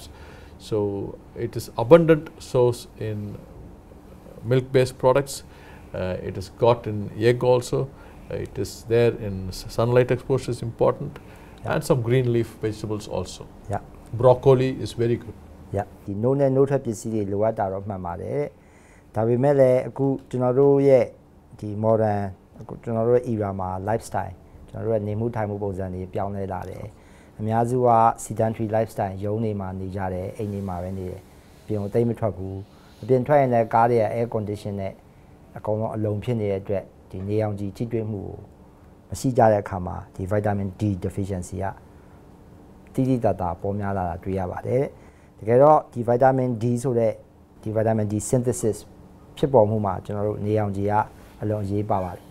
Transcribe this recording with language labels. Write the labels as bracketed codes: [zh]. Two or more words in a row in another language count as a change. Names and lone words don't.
[en] So it is abundant source in milk-based products. It is got in egg also. It is there in sunlight exposure is important, and some green leaf vegetables also. Broccoli is very good. [my] ဒီ no နဲ့ no ထွက်ပစ္စည်းတွေလိုအပ်တာတော့မှန်ပါတယ်ဒါပေမဲ့လည်းအခုကျွန်တော်တို့ရဲ့ဒီ modern ကျွန်တော်တို့ရဲ့ era မှာ lifestyle ကျွန်တော်တို့ရဲ့နေမှုထိုင်မှုပုံစံတွေပြောင်းလဲလာတယ်အများစုက [en] sedentary lifestyle [my] ရုံးနေမှာနေကြတယ်အိမ်နေမှာပဲနေတယ်ပြင်ကိုတိတ်မထွက်ဘူးအပြင်ထွက်ရင်လည်းကားတွေ [en] air condition [my] နဲ့အကုန်လုံးအလုံးဖြစ်နေတဲ့အတွက်ဒီနေအောင်ကြီးထိတွေ့မှုကိုမရှိကြတဲ့အခါမှာဒီ [en] vitamin D deficiency [my] ကတိတိတတ်တာပေါ်များလာတာတွေ့ရပါတယ်တကယ်တော့ဒီ [en] vitamin D [my] ဆိုတဲ့ဒီ [en] vitamin D synthesis [my] ဖြစ်ပေါ်မှုမှာကျွန်တော်တို့နေအောင်ကြီးကအလွန်အရေးပါပါတယ်